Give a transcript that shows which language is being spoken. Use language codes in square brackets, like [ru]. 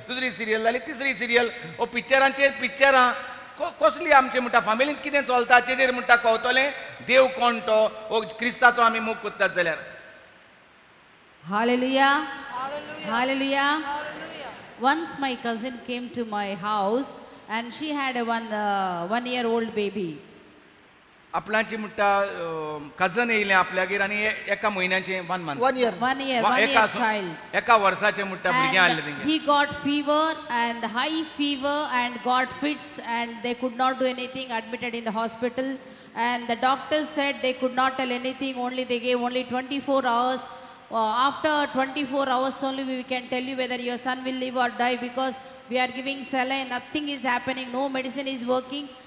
[kok] सिरियल जाली तिसरी सिरियल ओ पिक्चरां कसली आमचे म्हणटा फामिलींत कितें चलता तेजेर म्हणटा कळटलें देव कोण तो ओ क्रिस्ताचो आमी मोग करतात जाल्यार [en] Hallelujah. Hallelujah. Once my cousin came to my house and she had a one-year-old baby. [kok] आपणाची म्हणटा कजन येयलें आपल्यागेर आनी एका म्हयन्याचें [en] 1 month 1 year. One year child. [kok] एका वर्साचें म्हणटा भुरगें हाडलें तेंगे [en] he got fever and high fever and got fits and they could not do anything, admitted in the hospital. And the doctors said they could not tell anything, only they gave only 24 hours. After 24 hours only we can tell you whether your son will live or die because we are giving saline, nothing is happening, no medicine is working.